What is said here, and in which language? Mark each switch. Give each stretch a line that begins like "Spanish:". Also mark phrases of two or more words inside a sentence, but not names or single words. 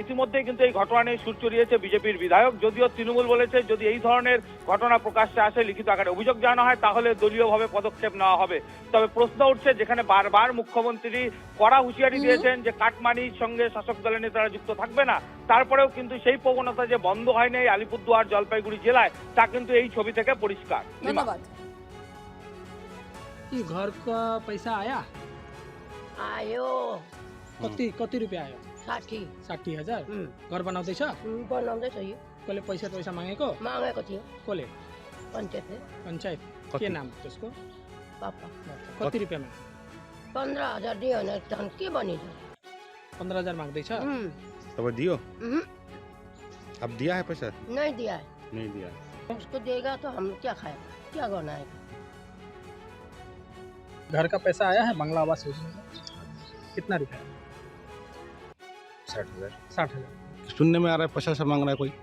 Bangla: ইতিমধ্যেই কিন্তু এই ঘটনা নিয়ে সুর চড়িয়েছে বিজেপির বিধায়ক, যদিও তৃণমূল বলেছে যদি এই ধরনের ঘটনা প্রকাশ্যে আসে, লিখিত আকারে অভিযোগ জানানো হয়, তাহলে দলীয়ভাবে পদক্ষেপ নেওয়া হবে। তবে প্রশ্ন উঠছে, যেখানে বারবার মুখ্যমন্ত্রী কড়া হুঁশিয়ারি দিয়েছেন যে কাটমানির সঙ্গে শাসক দলের নেতারা যুক্ত থাকবে না, তারপরেও কিন্তু সেই প্রবণতা যে বন্ধ হয়নি এই আলিপুরদুয়ার জলপাইগুড়ি জেলায়, তা কিন্তু এই ছবি থেকে পরিষ্কার। ধন্যবাদ।
Hindi: ये घर का पैसा आया?
Nepali: आयो कति रुपियाँ आयो? 60 60,000? घर बनाउँदैछ? बनाउँदैछ यो कसले पैसा मागेको? मागेको थियो कसले? पञ्चायतले पञ्चायत? के नाम त्यसको? पापा कति रुपियाँमा? 15,000 दियो भने झन् के बनिन्छ 15,000 माग्दैछ? तब दियो? उहुँ,
Hindi: अब दिया है पैसा? नहीं दिया है। नहीं दिया। उसको देगा तो हम क्या खाएगा, क्या करना है। घर का पैसा आया है बांग्ला आवास योजना का? कितना रुपया? 60,000। 60,000। सुनने में आ रहा है 50,000 मांग रहा है कोई।